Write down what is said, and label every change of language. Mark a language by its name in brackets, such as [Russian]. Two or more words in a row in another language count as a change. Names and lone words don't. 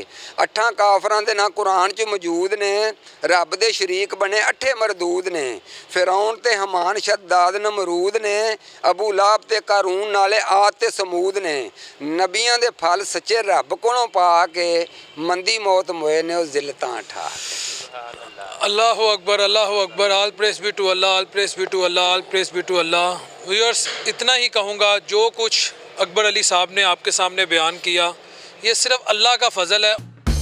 [Punjabi] 8 کافراں دے ناں قرآن چ موجود نے. رب دے شریک بنے 8 مردود نے. فرعون تے ہامان شداد نمرود نے۔ ابو لہب تے قارون نالے عاد تے ثمود نے. نبیاں دے فل سچے رب کولوں پا کے مندی موت موئے نے اس ذلتاں ٹھا. [Arabic] الله أكبر، الله أكبر. [English] All praise be to Allah, All praise be to Allah, All praise be to Allah. [Urdu] ویورز، اتنا ہی کہوں گا، جو کچھ اکبر علی صاحب نے آپ کے سامنے بیان کیا یہ صرف اللہ کا فضل ہے.